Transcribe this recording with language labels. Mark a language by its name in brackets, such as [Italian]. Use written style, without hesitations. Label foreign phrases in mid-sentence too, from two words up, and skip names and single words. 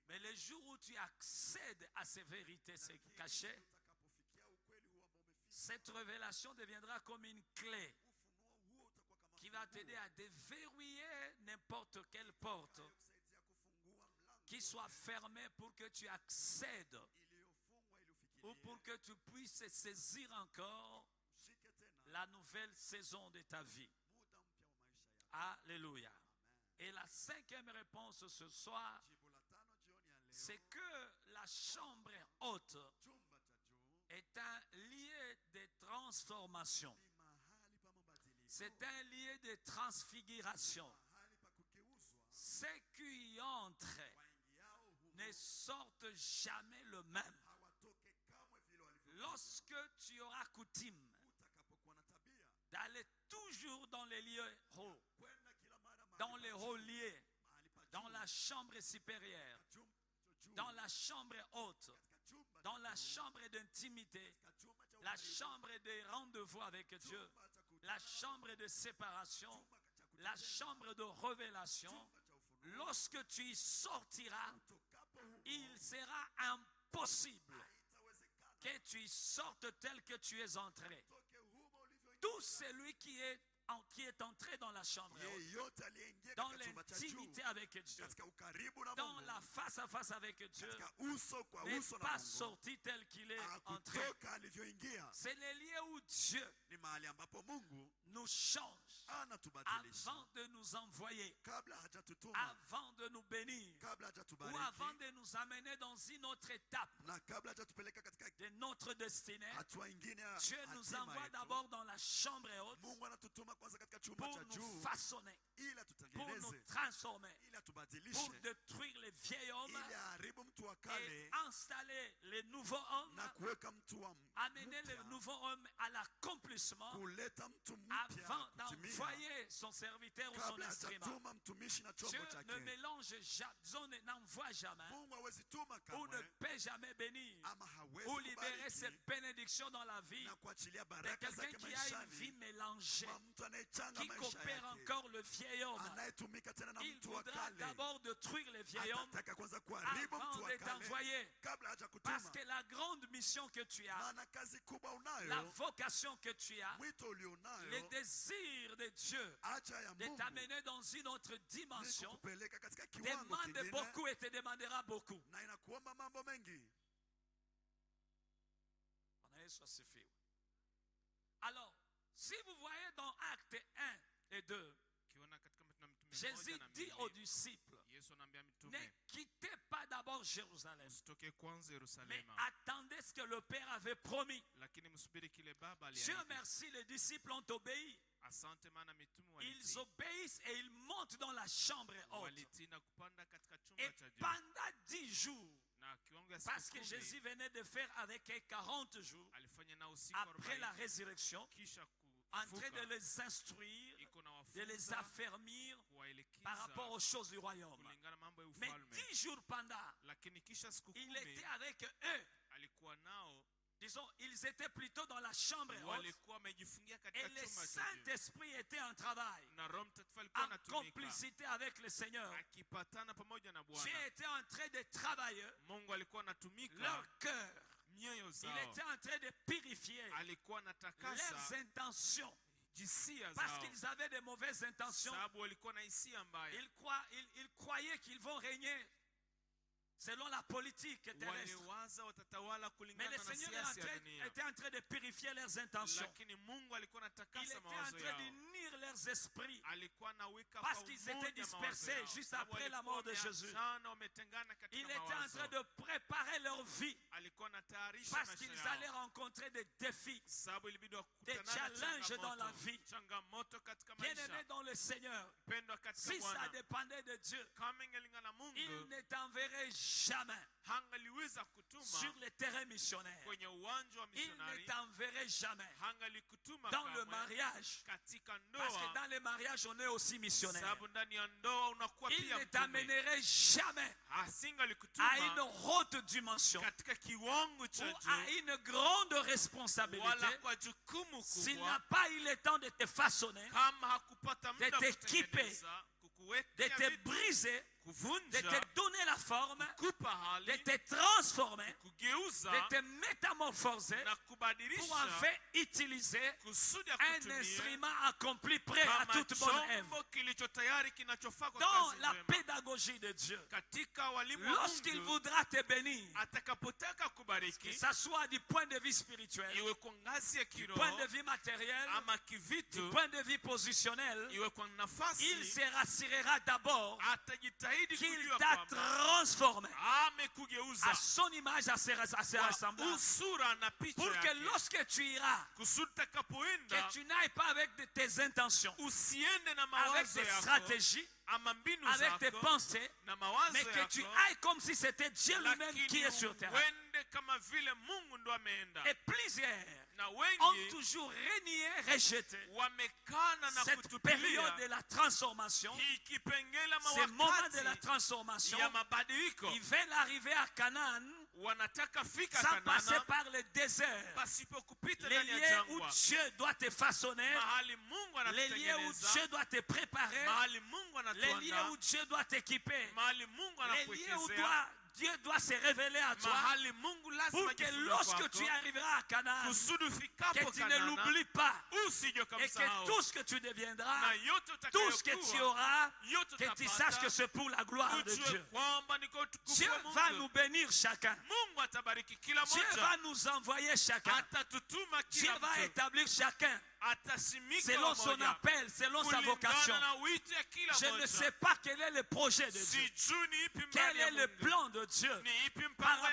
[French] Mais le jour où tu accèdes à ces vérités, ces [Swahili] Lakini [French] cachets, [Swahili] utakapofikia ukweli huo ambao umefichwa, [French] cette révélation deviendra comme une clé [Swahili] ufunuo huo utakuwa kama [French] qui va [Swahili] funguo [French] t'aider à déverrouiller qui soit fermé pour que tu accèdes [Swahili] iliyofungwa ili [French] ou [Swahili] ufikirie [French] pour que tu puisses saisir encore [Swahili] ushike tena [French] la nouvelle saison de ta vie. [Swahili] muda mpya wa maisha yako. [French] Alléluia. Et la cinquième réponse ce soir, [Swahili] Jibu la tano jioni ya leo, [French] c'est que la chambre haute [Swahili] chumba cha juu [French] est un lieu de transformation. [Swahili] ni mahali pa mabadiliko, [French] C'est un lieu de transfiguration. [Swahili] mahali pa kugeuzwa. [French] Ceux qui y entrent [Swahili] Waingiao humo [French] ne sortent jamais le même. [Swahili] hawatoke kamwe vile walivyokuja. [French] Lorsque tu auras coutume [Swahili] Utakapokuwa na tabia [French] d'aller toujours dans les lieux hauts, [Swahili] kwenda kila mara mahali [French] dans [Swahili] pa [French] les [Swahili] juu, [French] hauts lieux, [Swahili] mahali pa [French] dans [Swahili] juu, [French] la chambre supérieure, [Swahili] katika chumba cha juu, [French] dans la chambre haute, [Swahili] katika chumba [French] dans [Swahili] cha [French] la [Swahili] juu, [French] chambre d'intimité, [Swahili] katika chumba cha [French] la [Swahili] ukaribu, [French] chambre de rendez-vous avec Dieu, [Swahili] chumba cha kutana, [French] la chambre de séparation, [Swahili] chumba cha kutana, [French] la chambre de révélation. [Swahili] chumba cha ufunuo. [French] Lorsque tu y sortiras, [Swahili] Utokapo humo, [French] il sera impossible [Swahili] haitawezekana [French] que tu y sortes tel que tu es entré. [Swahili] utoke humo ulivyoingia. [French] Tout celui qui est entré dans la chambre haute, [Swahili] Yeyote aliyeingia [French] dans [Swahili] katika chumba cha juu, [French] l'intimité avec Dieu, [Swahili] katika ukaribu na [French] dans [Swahili] Mungu, [French] la face à face avec Dieu, [Swahili] katika uso kwa [French] n'est [Swahili] uso na [French] pas [Swahili] Mungu, [French] sorti tel qu'il est entré. [Swahili] hakutoka alivyoingia. [French] C'est le lieu où Dieu [Swahili] Ni mahali ambapo Mungu [French] nous change [Swahili] anatubadilisha [French] avant de nous envoyer, [Swahili] kabla hajatutuma, [French] avant de nous bénir, [Swahili] kabla [French] ou [Swahili] hajatubariki, [French] avant de nous amener dans une autre étape [Swahili] na kabla hajatupeleka katika [French] de notre destinée. [Swahili] hatua ingine ya [French] Dieu nous [Swahili] hatima [French] envoie [Swahili] yetu. [French] d'abord dans la chambre haute [Swahili] Mungu anatutuma kwanza katika chumba [French] pour [Swahili] cha [French] nous [Swahili] juu [French] façonner, [Swahili] ili [French] pour [Swahili] atutengeneze, [French] nous transformer, [Swahili] ili [French] pour [Swahili] atubadilishe, [French] détruire les vieils hommes [Swahili] ili aharibu mtu wa [French] et [Swahili] kale [French] installer les nouveaux hommes, [Swahili] na kuweka mtu wa [French] amener les [Swahili] mpya, [French] nouveaux hommes à l'accomplissement [Swahili] kuleta mtu mpya [French] avant [Swahili] kutimia, [French] d'envoyer son serviteur ou son [Swahili] kabla [French] instrument. [Swahili] hajatuma mtumishi na [French] Dieu [Swahili] chombo [French] ne [Swahili] chake. [French] mélange jamais, Dieu n'envoie jamais, [Swahili] Mungu hawezi tuma [French] ou ne [Swahili] kamwe [French] peut jamais bénir, [Swahili] ama hawezi [French] ou libérer [Swahili] kubariki [French] cette bénédiction dans la vie [Swahili] na kuachilia [French] de [Swahili] baraka [French] quelqu'un [Swahili] zake [French] qui a une vie [Swahili] maishani [French] mélangée, [Swahili] kwa mtu anayechanga [French] qui [Swahili] maisha [French] coopère [Swahili] yake, [French] encore le vieil homme. [Swahili] anayetumika tena na [French] Il [Swahili] mtu wa [French] voudra [Swahili] kale, [French] d'abord détruire les vieils hommes [Swahili] atataka kwanza kuharibu mtu [French] avant [Swahili] wa [French] de [Swahili] kale [French] t'envoyer. [Swahili] kabla haja [French] Parce [Swahili] kutuma. [French] que la grande mission que tu as, [Swahili] Maana kazi kubwa [French] la [Swahili] unayo, [French] vocation que tu as, [Swahili] mwito [French] le [Swahili] ulionayo, [French] désir de Dieu [Swahili] haja ya [French] de [Swahili] Mungu [French] t'amener dans une autre [Swahili] ni [French] dimension [Swahili] kukupeleka katika kiwango [French] demande [Swahili] kingine [French] beaucoup et te demandera beaucoup. [Swahili] na inakuomba mambo mengi. Bwana Yesu asifiwe. [French] Alors, si vous voyez dans Actes 1 et 2, [Swahili] Ukiona katika Matendo ya Mitume [French] Jésus [Swahili] 1 na [French] dit aux [Swahili] 2, [French] disciples, [Swahili] Yesu anaambia [French] ne [Swahili] mitume, [French] quittez pas d'abord Jérusalem, [Swahili] msitoke kwanza [French] mais [Swahili] Yerusalema, [French] attendez ce que le Père avait promis. [Swahili] lakini msubiri kile Baba [French] Dieu [Swahili] aliahidi. [French] merci, les disciples ont obéi. [Swahili] Asante, maana mitume [French] Ils [Swahili] walitii. [French] obéissent et ils montent dans la chambre haute. [Swahili] Walitii na kupanda katika [French] Et [Swahili] chumba cha juu. [French] pendant 10 jours, [Swahili] Na kiwango ya [French] parce [Swahili] siku [French] que Jésus [Swahili] 10 [French] venait de faire avec eux 40 jours, [Swahili] alifanya nao siku [French] après la [Swahili] 40 [French] résurrection, [Swahili] kisha [French] en train de [Swahili] kufuka, [French] les instruire, [Swahili] iko na [French] de les [Swahili] wafunza [French] affermir [Swahili] kuwaelekeza [French] par rapport aux choses du royaume. [Swahili] kulingana mambo ya [French] Mais [Swahili] ufalme. [French] 10 jours pendant, [Swahili] Lakini kisha siku [French] il [Swahili] 10 [French] était avec eux. [Swahili] alikuwa nao, [French] Disons, ils étaient plutôt dans la chambre haute [Swahili] walikuwa wamejifungia [French] et [Swahili] katika [French] le [Swahili] chumba cha juu. [French] Saint-Esprit était en travail, [Swahili] Na Roho Mtakatifu alikuwa [French] en [Swahili] anatumika [French] complicité avec le Seigneur. [Swahili] akipatana pamoja na [French] Dieu [Swahili] Bwana. [French] était en train de travailler [Swahili] Mungu alikuwa anatumika [French] leur cœur. [Swahili] mioyo [French] Il [Swahili] zao, [French] était en train de purifier [Swahili] alikuwa [French] leurs [Swahili] anatakasa [French] intentions. [Swahili] jisia [French] Parce [Swahili] zao, [French] qu'ils avaient de mauvaises intentions. [Swahili] sababu walikuwa na hisia mbaya. [French] Ils croyaient qu'ils vont régner selon la politique terrestre. [Swahili] Waliwaza watatawala [French] Mais [Swahili] kulingana [French] le [Swahili] na [French] Seigneur [Swahili] siasa ya dunia, [French] était en train de purifier leurs intentions. [Swahili] lakini Mungu alikuwa [French] Il [Swahili] anatakasa [French] était en [Swahili] mawazo [French] train de [Swahili] yao, [French] unir leurs esprits. [Swahili] alikuwa anaweka [French] Parce qu'ils étaient dispersés juste après la mort de Jésus. [Swahili] wametengana katika [French] Il était en [Swahili] mawazo, [French] train de préparer leur vie. [Swahili] alikuwa anatayarisha [French] Parce [Swahili] maisha [French] qu'ils allaient [Swahili] yao, [French] rencontrer des défis. [Swahili] sababu ilibidi [French] Des [Swahili] wakutana na [French] challenges dans la vie. [Swahili] changamoto katika [French] Bien-aimés [Swahili] maisha. [French] dans le Seigneur, [Swahili] Pendwa katika [French] si ça [Swahili] Bwana, [French] dépendait de Dieu, [Swahili] kama ingelingana na [French] il [Swahili] Mungu, [French] ne t'enverrait jamais [Swahili] hangaliweza kutuma [French] sur le terrain missionnaire. [Swahili] kwenye uwanja wa [French] Il ne [Swahili] misionari, [French] t'enverrait jamais [Swahili] hangalikutuma [French] dans le [Swahili] kamwe [French] mariage. [Swahili] katika [French] Parce que [Swahili] ndoa, [French] dans le mariage, on est aussi missionnaire. [Swahili] sababu ndani ya ndoa unakuwa [French] Il [Swahili] pia [French] ne [Swahili] mtume. [French] t'amènerait jamais à une [Swahili] Asingalikutuma [French] haute dimension [Swahili] katika kiwango [French] ou [Swahili] cha [French] à [Swahili] juu [French] une grande responsabilité [Swahili] wala kwa jukumu [French] s'il n'a [Swahili] kubwa, [French] pas eu le temps de te façonner, [Swahili] kama hakupata muda [French] de t'équiper [Swahili] kutengeneza, [French] de te briser, de [Swahili] kuvunja, [French] te donner la forme, [Swahili] kupa [French] de [Swahili] hali, [French] te transformer, [Swahili] kugeuza [French] de te métamorphoser [Swahili] na [French] pour [Swahili] kubadilisha [French] enfin utiliser [Swahili] kusudi ya [French] un [Swahili] kutumia [French] instrument accompli prêt à [Swahili] kama [French] toute bonne œuvre. [Swahili] chombo kilicho tayari kinachofaa kwa [French] Dans [Swahili] kazi [French] la [Swahili] njema. [French] pédagogie de Dieu, [Swahili] Katika walimu wa [French] lorsqu'il [Swahili] Mungu [French] voudra te bénir, [Swahili] atakapotaka [French] que [Swahili] kubariki, [French] ça soit du point de vue spirituel, [Swahili] iwe kwa ngazi ya [French] du point de [Swahili] kiroho [French] vue matériel, [Swahili] ama [French] du [Swahili] kivitu, [French] point de vue positionnel, [Swahili] iwe kwa [French] il [Swahili] nafasi, [French] se rassurera d'abord [Swahili] atajitahidi [French] qu'il [Swahili] kujua [French] t'a [Swahili] kwamba [French] transformé [Swahili] amekugeuza [French] à son image, à ses [Swahili] kwa [French] ressemblables. [Swahili] usura na picha [French] Pour que [Swahili] yake, [French] lorsque tu iras, [Swahili] kusudi [French] que [Swahili] utakapoenda [French] tu n'ailles pas avec tes intentions, [Swahili] usiende na [French] avec [Swahili] mawazo [French] tes [Swahili] yako [French] stratégies, [Swahili] ama mbinu [French] avec tes [Swahili] zako [French] pensées, [Swahili] na mawazo [French] mais que tu [Swahili] yako, [French] ailles comme si c'était Dieu lui-même qui [Swahili] lakini [French] est sur terre. [Swahili] uende kama vile Mungu ndo ameenda. [French] Et plusieurs [Swahili] Na [French] ont [Swahili] wengi [French] toujours renié, rejeté [Swahili] wamekana na [French] cette période [Swahili] kutupilia [French] de la transformation, [Swahili] hii kipengele ama [French] ces moments de la [Swahili] wakati [French] transformation. [Swahili] ya mabadiliko. [French] Ils veulent arriver à Canaan [Swahili] Wanataka fika [French] sans passer [Swahili] Kanana [French] par le désert. [Swahili] pasipo kupita [French] Les [Swahili] ndani ya [French] lieux où [Swahili] jangwa, [French] Dieu doit te façonner, [Swahili] mahali Mungu [French] les lieux où [Swahili] anatutengeneza, [French] Dieu doit te préparer, [Swahili] mahali Mungu [French] les lieux [Swahili] anatuandaa, [French] où Dieu doit t'équiper, [Swahili] mahali Mungu [French] les lieux où [Swahili] anakuwekezea, [French] Dieu doit se révéler à toi, [Swahili] mahali Mungu lazima [French] pour que [Swahili] jifunue [French] lorsque [Swahili] kwako, [French] tu arriveras à Canaan, [Swahili] kusudi [French] que [Swahili] ufikapo [French] tu ne [Swahili] Kanana [French] l'oublies pas, [Swahili] usije [French] et que [Swahili] ukamsahau, [French] tout ce que tu deviendras, [Swahili] na yote [French] tout ce que tu [Swahili] utakayokuwa, [French] auras, [Swahili] yote [French] que tu [Swahili] utapata, [French] saches que c'est pour la gloire de [Swahili] ujue [French] Dieu. [Swahili] kwamba ni kwa utukufu [French] Dieu [Swahili] wa [French] va [Swahili] Mungu. [French] nous bénir chacun. [Swahili] Mungu atabariki kila [French] Dieu [Swahili] mmoja, [French] va nous envoyer chacun. [Swahili] atatutuma [French] Dieu [Swahili] kila [French] va [Swahili] mtu, [French] établir chacun [Swahili] atasimika [French] selon son [Swahili] wamoja, [French] appel, selon sa vocation. [Swahili] kulingana na wito ya kila [French] Je ne [Swahili] mmoja. [French] sais pas quel est le projet de Dieu. [Swahili] Sijui ni ipi [French] Quel [Swahili] mradi ya [French] est le [Swahili] Mungu, [French] plan de Dieu [Swahili] ni ipi [French] par [Swahili] mpango ya